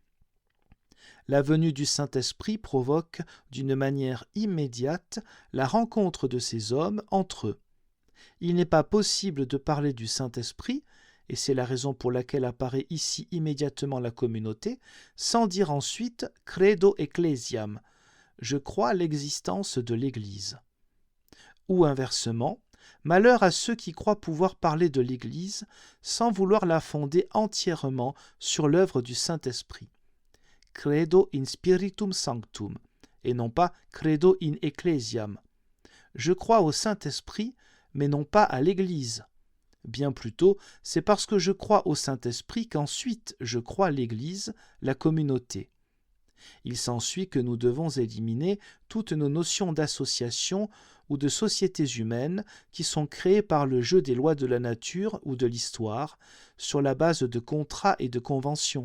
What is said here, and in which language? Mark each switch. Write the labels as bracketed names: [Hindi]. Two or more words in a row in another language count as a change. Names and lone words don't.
[French] La venue du Saint-Esprit provoque d'une manière immédiate la rencontre de ces hommes entre eux. Il n'est pas possible de parler du Saint-Esprit, et c'est la raison pour laquelle apparaît ici immédiatement la communauté, sans dire ensuite « [Latin] credo ecclesiam », [French] je crois à l'existence de l'Église. Ou inversement, malheur à ceux qui croient pouvoir parler de l'Église sans vouloir la fonder entièrement sur l'œuvre du Saint-Esprit. [Latin] Credo in spiritum sanctum, [French] et non pas [Latin] credo in ecclesiam. [French] Je crois au Saint-Esprit, mais non pas à l'Église. Bien plutôt, c'est parce que je crois au Saint-Esprit qu'ensuite je crois l'Église, la communauté. Il s'ensuit que nous devons éliminer toutes nos notions d'association ou de sociétés humaines qui sont créées par le jeu des lois de la nature ou de l'histoire, sur la base de contrats et de conventions.